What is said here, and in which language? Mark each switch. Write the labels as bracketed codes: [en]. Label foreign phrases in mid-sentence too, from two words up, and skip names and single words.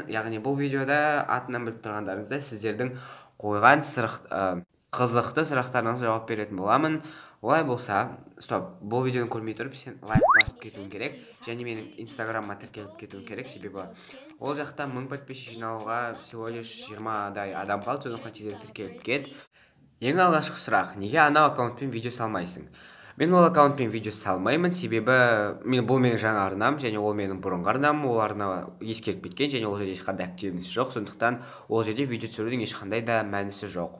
[kk] Яғни бұл видеода атынан біліп тұрғандарыңыздай сіздердің қойған қызықты сұрақтарыңызға жауап беретін боламын. Олай болса, бұл видеоны көрмей тұрып, сен лайк басып кетуің керек, және менің инстаграмыма тіркеліп кетуің керек, себебі ол жақта 1000 подписчик жинауға [ru] всего лишь [kk] 20-дай адам қалды, сондықтан тез тіркеліп кет. Ең алғашқы сұрақ: неге анау аккаунтпен видео салмайсың? Мен ол аккаунтпен видео салмаймын, себебі бұл менің жаңа арнам, және ол менің бұрынғы арнам, ол арна ескеріп кеткен, және ол жерде ешқандай активность жоқ, сондықтан ол жерде видео түсірудің ешқандай да мәнісі жоқ.